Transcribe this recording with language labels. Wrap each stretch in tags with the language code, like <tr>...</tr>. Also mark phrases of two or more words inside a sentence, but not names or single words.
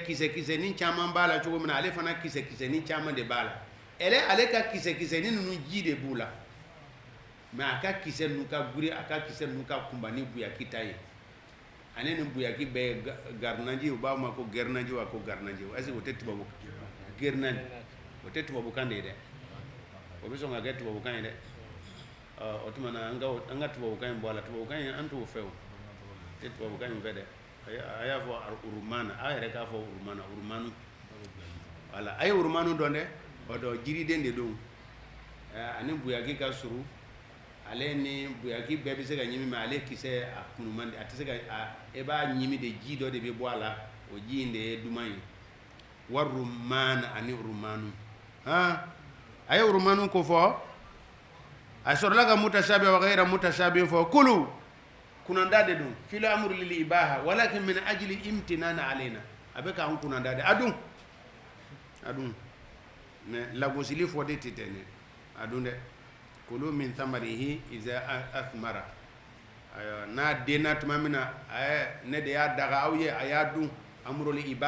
<bm>kisɛ-kisɛnin caman b'a la cogo min na ale fana kisɛ-kisɛnin caman de b'a la ale ka kisɛ-kisɛnin ninnu ji de b'u la mais a ka kisɛ ninnu ka giri a ka kisɛ ninnu ka kunba ni buyaki ta ye ani ni buyaki bɛɛ ye garinaji u b'a ma ko gɛrinaji wa ko garinaji</bm> <fr>est ce</fr> <bm>que o tɛ tubabu gɛrinaji o tɛ tubabukan de ye dɛ o bɛ sɔn ka kɛ tubabukan ye dɛ o tuma na an ka tubabukan in bɔ a la tubabukan in an t'o fɛ o tɛ tubabukan in fɛ dɛ a y'a fɔ urumana a yɛrɛ k'a fɔ urumanu voilà a ye urumanu dɔn dɛ o dɔn jiriden de don ani buyaki ka surun ale ni buyaki bɛɛ bɛ se ka ɲimi mais ale kisɛ a kunu man di a tɛ se ka e b'a ɲimi de ji dɔ de bɛ bɔ a la o ji in de ye duman ye wa rumana ani urumanu a ye urumanu ko fɔ a sɔrɔla ka mutashabi</bm> <ar>وغير متشابه</ar> <bm>fɔ kulu kunanda de don</bm> <ar>في الأمر للإباحة ولكن من أجل الامتنان علينا</ar> <bm>a bɛ k'an kunanda de a dun mais lagosili fɔ de tɛ tɛ ne a dun dɛ</bm> <ar>كلوا من ثمره إذا أثمر</ar> <bm>n'a denna tuma min na ne de y'a daga aw ye a y'a dun amrul</bm>